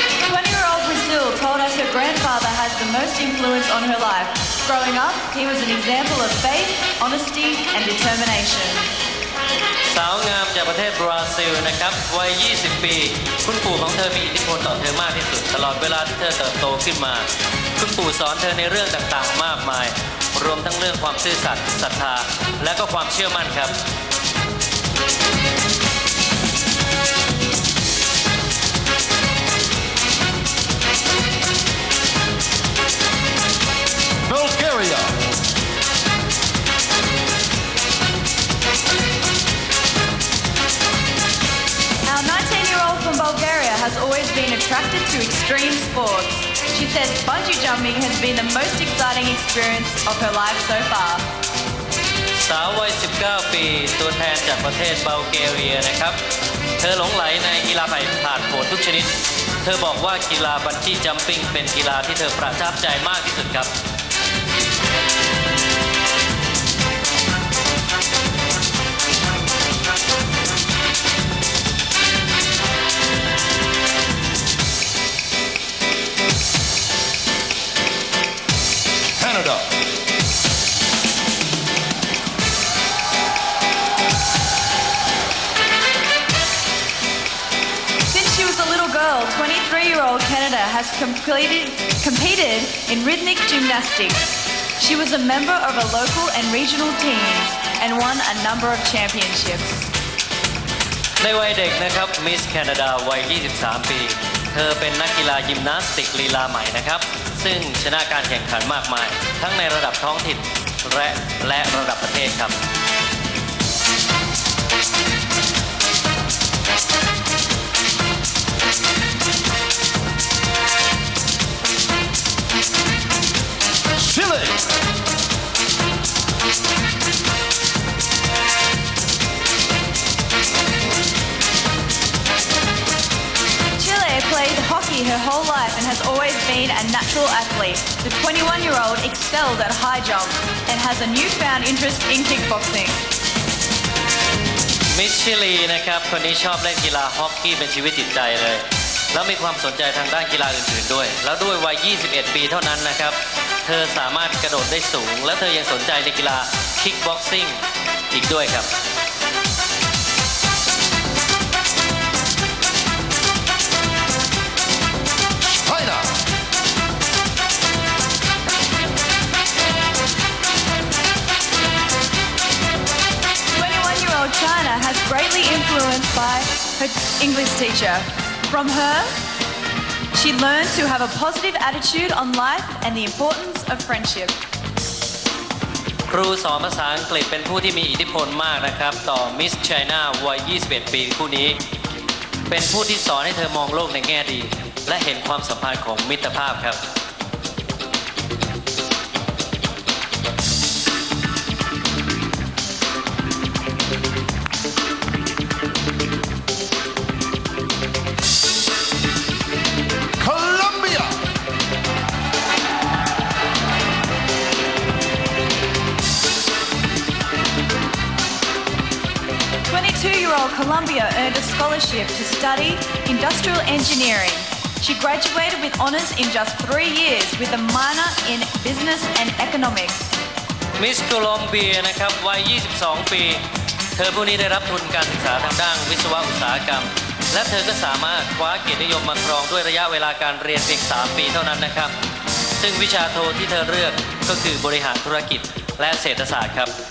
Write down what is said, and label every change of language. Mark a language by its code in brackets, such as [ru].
[en] 20-year-old Brazil told us her grandfather has the most influence on her life. Growing up, he was an example of faith, honesty, and determination. [th] สาวงามจากประเทศบราซิลนะครับวัย 20 ปี คุณปู่ของเธอมีอิทธิพลต่อเธอมากที่สุดตลอดเวลาที่เธอเติบโตขึ้นมา คุณปู่สอนเธอในเรื่องต่างๆมากมาย รวมทั้งเรื่องความซื่อสัตย์ศรัทธาและก็ความเชื่อมั่นครับ [en] Bulgaria. Our 19-year-old from Bulgaria has always been attracted to extreme sports. She says bungee jumping has been the most exciting experience of her life so far. [th] สาววัย 19 ปี ตัวแทนจากประเทศบัลแกเรียนะครับ เธอหลงไหลในกีฬาผ่านโผนทุกชนิด เธอบอกว่ากีฬาบันจี้จัมปิ้งเป็นกีฬาที่เธอประทับใจมากที่สุดครับ [en] Canada. Since she was a little girl, 23-year-old Canada has competed in rhythmic gymnastics. She was a member of a local and regional teams and won a number of championships. [th] ในวัยเด็กนะครับมิสแคนาดาวัย 23 ปี เธอเป็นนักกีฬายิมนาสติกลีลาใหม่นะครับ ซึ่งชนะการแข่งขันมากมาย ทั้งในระดับท้องถิ่นและระดับประเทศครับ [en] Chile. Chile played hockey her whole life and has always been a natural athlete. The 21-year-old excelled at high jump and has a newfound interest in kickboxing. [th] มิสชิลีนะครับคนนี้ชอบเล่นกีฬาฮอกกี้เป็นชีวิตจิตใจเลย แล้วมีความสนใจทางด้านกีฬาอื่นๆด้วย แล้วด้วยวัย 21 ปีเท่านั้นนะครับ เธอสามารถกระโดดได้สูง และเธอยังสนใจในกีฬาคิกบ็อกซิ่งอีกด้วยครับ [en] China. 21-year-old China has greatly influenced by her English teacher. From her, She learned to have a positive attitude on life and the importance of friendship. [th] ครูสอนภาษาอังกฤษเป็นผู้ที่มีอิทธิพลมากนะครับต่อมิสไชน่าวัย 21 ปีผู้นี้ เป็นผู้ที่สอนให้เธอมองโลกในแง่ดี และเห็นความสัมพันธ์ของมิตรภาพครับ [en] Colombia. 22-year-old Columbia earned a scholarship to study industrial engineering. She graduated with honors in just 3 years with a minor in business and economics. [th] มิสโคลอมเบียนะครับวัย 22 ปี เธอผู้นี้ได้รับทุนการศึกษาทางด้านวิศวะอุตสาหกรรม และเธอก็สามารถคว้าเกียรตินิยมมาครองด้วยระยะเวลาการเรียนเพียง 3 ปีเท่านั้นนะครับ ซึ่งวิชาโทที่เธอเลือกก็คือบริหารธุรกิจและเศรษฐศาสตร์ครับ